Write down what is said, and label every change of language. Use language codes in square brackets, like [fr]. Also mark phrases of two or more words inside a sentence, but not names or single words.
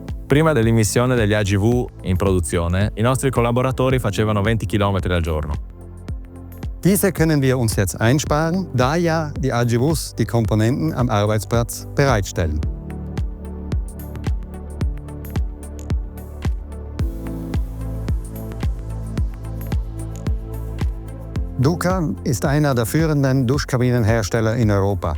[it] Prima dell'immissione degli AGV in produzione, i nostri collaboratori facevano 20 km al giorno. [de] Diese können wir uns jetzt einsparen, da ja die AGVs die Komponenten am Arbeitsplatz bereitstellen. Duca ist einer der führenden Duschkabinenhersteller in Europa.